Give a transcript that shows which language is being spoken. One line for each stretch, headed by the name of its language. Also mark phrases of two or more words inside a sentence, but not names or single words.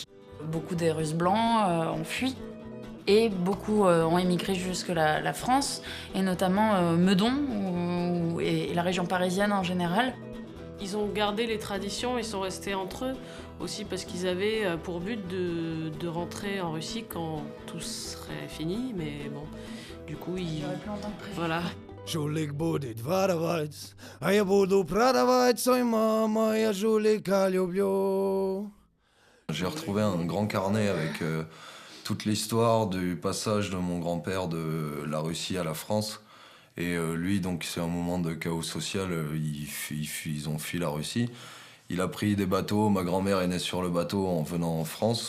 French: Beaucoup des Russes blancs ont fui. Et beaucoup ont émigré jusque la France, et notamment Meudon et la région parisienne en général. Ils ont gardé les traditions, ils sont restés entre eux, aussi parce qu'ils avaient pour but de rentrer en Russie quand tout serait fini, mais bon, du coup, ils... Plus longtemps que prévu. Voilà.
Russian: Жулик будет воровать, а я буду продавать. Ой, мама, я жулика люблю.
French: J'ai retrouvé un grand carnet avec toute l'histoire du passage de mon grand-père de la Russie à la France. Et lui, donc, c'est un moment de chaos social, ils ont fui la Russie. Il a pris des bateaux, ma grand-mère est née sur le bateau en venant en France.